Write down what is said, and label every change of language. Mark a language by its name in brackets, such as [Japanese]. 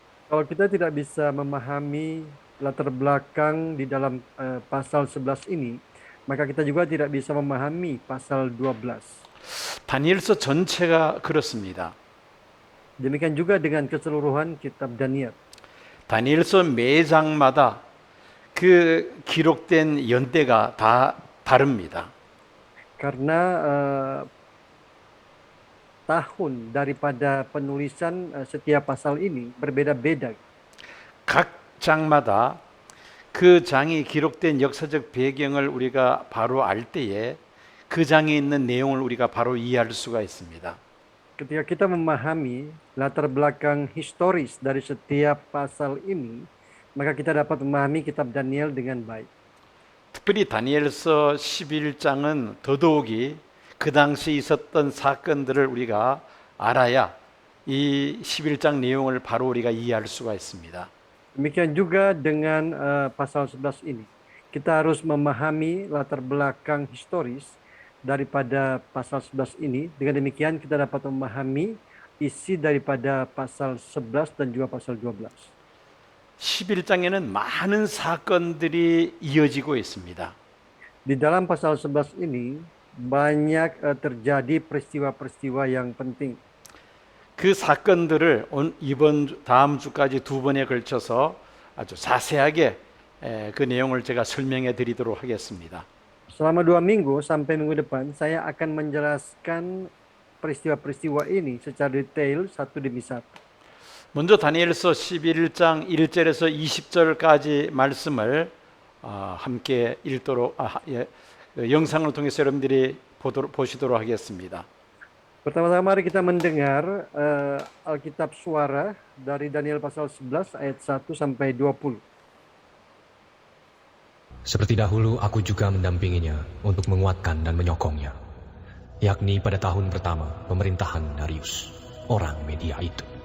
[Indonesian] Kalau kita tidak bisa memahami latar belakang di dalam pasal 11 ini, maka kita juga tidak bisa memahami pasal 12. [Korean] 다니엘서 전체가 그렇습니다. [Indonesian] Demikian juga dengan keseluruhan kitab Daniel. [Korean] 다니엘서 매 장마다 그 기록된 연대가 다 다릅니다. [Indonesian] Karena tahun daripada penulisan setiap pasal ini berbeda-beda. [Korean] 각 장마다 그 장이 기록된 역사적 배경을 우리가 바로 알 때에 그 장에 있는 내용을 우리가 바로 이해할 수가 있습니다. [Indonesian] Ketika kita memahami latar belakang historis dari setiap pasal ini, maka kita dapat memahami kitab Daniel dengan baik. [Korean] 특별히 다니엘서 11장은 더더욱이 그 당시 있었던 사건들을 우리가 알아야 이 11장 내용을 바로 우리가 이해할 수가 있습니다. [Indonesian] Demikian juga dengan pasal 11 ini. Kita harus memahami latar belakang historis daripada pasal 11 ini. Dengan demikian kita dapat memahami isi daripada pasal 11 dan juga pasal 12. [Korean] 11장에는 많은 사건들이 이어지고 있습니다. [Indonesian] Di dalam pasal 11 ini banyak terjadi peristiwa-peristiwa yang penting. [Korean] 그 사건들을 다음 주까지 2번에 걸쳐서 아주 자세하게 그 내용을 제가 설명해 드리도록 하겠습니다. [Indonesian] Selama 2 minggu sampai minggu depan, saya akan menjelaskan peristiwa-peristiwa ini secara detail satu demi satu. [Korean] 먼저 다니엘서 11장 1절에서 20절까지 말씀을 함께 읽도록 영상을 통해서 여러분들이 보시도록 하겠습니다. [Indonesian] Pertama-tama mari kita mendengar Alkitab suara dari Daniel pasal 11 ayat 1 sampai 20. Seperti dahulu aku juga mendampinginya untuk menguatkan dan menyokongnya, yakni pada tahun pertama pemerintahan Darius, orang Media itu.